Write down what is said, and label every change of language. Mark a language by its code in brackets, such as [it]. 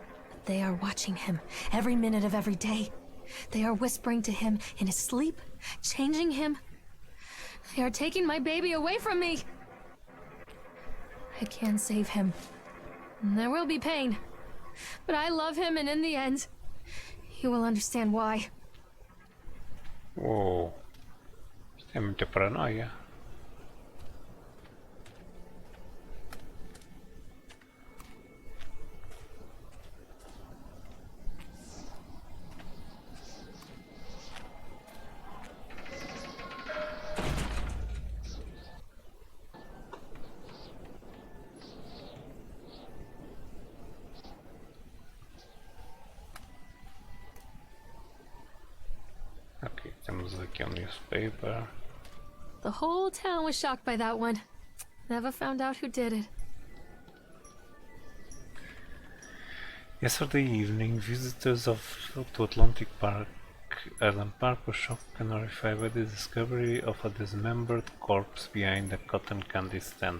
[en] But they are watching him every minute of every day. They are whispering to him in his sleep, changing him. They are taking my baby away from me. I can't save him. There will be pain. But I love him, and in the end, he will understand why. [pt] Uou, isto é muita paranoia. Ok, temos aqui um newspaper. [en] The whole town was shocked by that one. Never found out who did it. Yesterday evening, visitors to Atlantic Park Island Park was shocked and horrified by the discovery of a dismembered corpse behind a cotton candy stand.